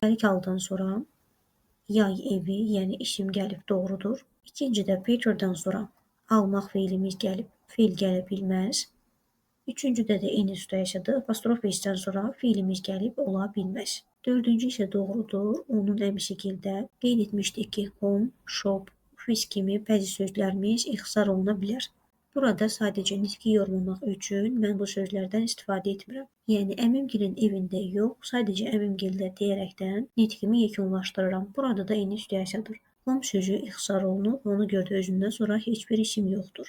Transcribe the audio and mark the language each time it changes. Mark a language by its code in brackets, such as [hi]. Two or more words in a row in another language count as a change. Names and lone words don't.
[az] L legaldan sonra yay evi, yəni isim gəlib doğrudur. İkincidə Peter'dan sonra almaq feilimiz gəlib, feil gələ bilməz. Üçüncüdə də eyni situasiyadır. Apostrof S-dən sonra feilimiz gəlib ola bilməz. Dördüncü isə doğrudur. Onun əmsigildə qeyd etmişdik ki, [en] home, shop, office [az] kimi bəzi sözlərimiz ixtisar oluna bilər. Burada sadəcə nitqi yormamaq üçün mən bu sözlərdən istifadə etmirəm. Yəni əmimgilin evində yox, sadəcə əmimgildə deyərəkdən nitqimi yekunlaşdırıram. Burada da eyni situasiyadır. Home sözü ixtisar olunub, ona görə də özündən sonra heç bir isim yoxdur.